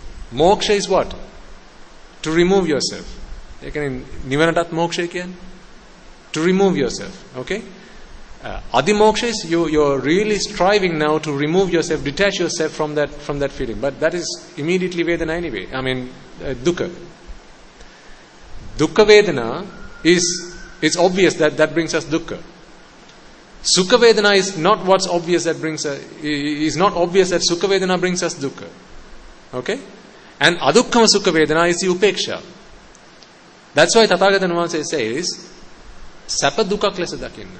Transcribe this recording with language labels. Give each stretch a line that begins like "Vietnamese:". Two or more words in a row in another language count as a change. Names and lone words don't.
English: Moksha is what? To remove yourself.
Pali: Nibbana moksha
English: again. To remove yourself. Okay? Adimoksha is you're really striving now to remove yourself, detach yourself from that feeling. But that is immediately Vedana anyway. Dukkha.
Pali: Dukkha Vedana
English: it's obvious that brings us Dukkha.
Pali: Sukha Vedana
English: is not what's obvious that brings us, is not obvious that
Pali: Sukha Vedana
English: brings us Dukkha. Okay? And
Pali: Adukkama Sukha Vedana
English: is the Upeksha. That's why Tathagata Vamsa says,
Pali: Sapa Dukkha Klesa Dakinna.